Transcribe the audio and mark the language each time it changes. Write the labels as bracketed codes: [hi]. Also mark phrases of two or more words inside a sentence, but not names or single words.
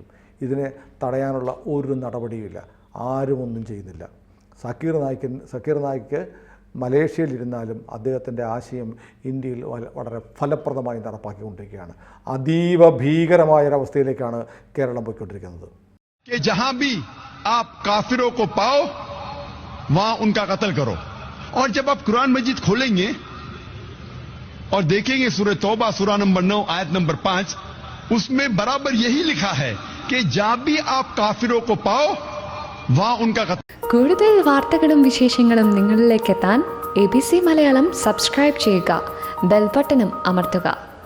[ml] ഇതിനെ തടയാനുള്ള ഒരു നടപടിയുമില്ല. ആരും ഒന്നും ചെയ്യുന്നില്ല. സാക്കിർ നായിക്ക് മലേഷ്യയിലിരുന്നാലും അദ്ദേഹത്തിൻ്റെ ആശയം ഇന്ത്യയിൽ വളരെ ഫലപ്രദമായി നടപ്പാക്കിക്കൊണ്ടിരിക്കുകയാണ്. അതീവ ഭീകരമായൊരവസ്ഥയിലേക്കാണ് കേരളം പോയിക്കൊണ്ടിരിക്കുന്നത്. [hi] जहां भी आप काफिरों को पाओ वहां उनका कत्ल करो. और जब आप कुरान मजीद खोलेंगे और देखेंगे सूरह तौबा सूरा नंबर 9 आयत नंबर 5, उसमें बराबर यही लिखा है कि जहां भी आप काफिरों को पाओ वहां उनका कत्ल. [ml] കൂടുതൽ വാർത്തകളും വിശേഷങ്ങളും നിങ്ങളിലേക്ക് എത്താൻ ABC മലയാളം സബ്സ്ക്രൈബ് ചെയ്യുക, [en] bell buttonum [ml] അമർത്തുക.